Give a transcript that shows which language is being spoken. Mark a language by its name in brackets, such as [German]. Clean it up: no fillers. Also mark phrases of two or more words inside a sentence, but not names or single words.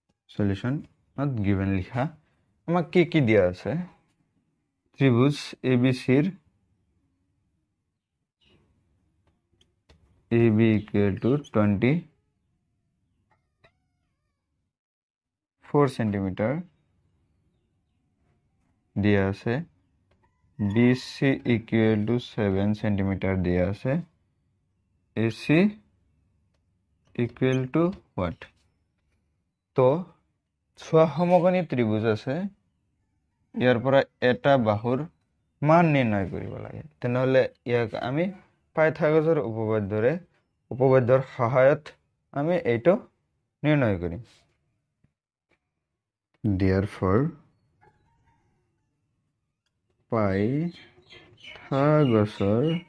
[English] solution not given [Assamese] লিখা আমাক কি দিয়া আছে ত্রিভুজ এবিসির [English] AB equal to [Assamese] 24 সেন্টিমিটার দিয়া আছে [English] BC equal to [Assamese] 7 সেন্টিমিটার দিয়া আছে AC [English] equal to what [Assamese] তো সমকোণী ত্রিভুজ আছে ইয়াৰ পৰা এটা বাহুৰ মান নিৰ্ণয় কৰিব লাগে তেনেহলে ইয়াক আমি পাইথাগোৰাছৰ উপপাদ্যৰ সহায়ত আমি এইটো নিৰ্ণয় কৰিম therefore পাইথাগোৰাছৰ